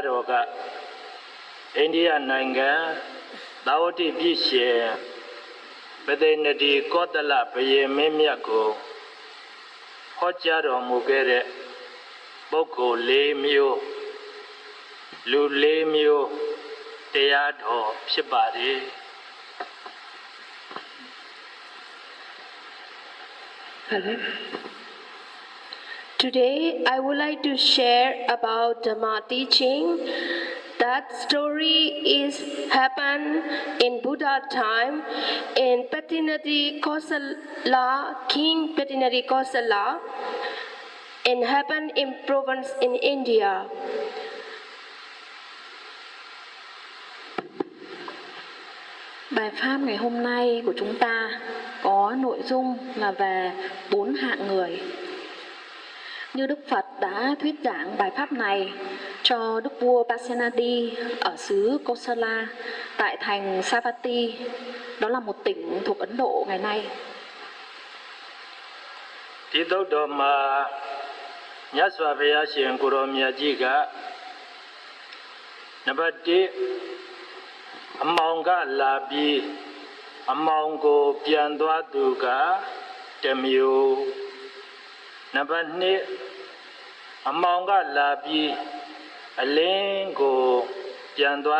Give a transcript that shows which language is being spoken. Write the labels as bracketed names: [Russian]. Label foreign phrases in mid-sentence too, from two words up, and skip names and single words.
[Burmese] တော်ကအိန္ဒိယနိုင်ငံသာဝတိပြည်ရှင်ပသိနတိကောသလဘုရင်မင်းမြတ်ကိုဟောကြားတော်မူခဲ့တဲ့ပုဂ္ဂိုလ် 4 မျိုးလူ 4 မျိုးတရားတော်ဖြစ်ပါတယ် [English] Today, I would like to share about Dhamma teaching. That story is happened in Buddha time in Patinati Kosala, King Patinati Kosala, and happened in province in India. [Vietnamese] Bài pháp ngày hôm nay của chúng ta có nội dung là về 4 hạng người. Như Đức Phật đã thuyết giảng bài pháp này cho Đức vua Pasenadi ở xứ Kosala tại thành Savatthi, đó là một tỉnh thuộc Ấn Độ ngày nay. [Burmese] ဒီသုတ်တော်မှာမြတ်စွာဘုရားရှင်ကိုရောမြတ်ကြီးကနံပါတ် 1 အမောင်ကလာပြီးအမောင်ကိုပြန်သွားသူက1 မျိုးနံပါတ် 2 အမောင်ကလာပြီးအလင်းကိုပြန်သွား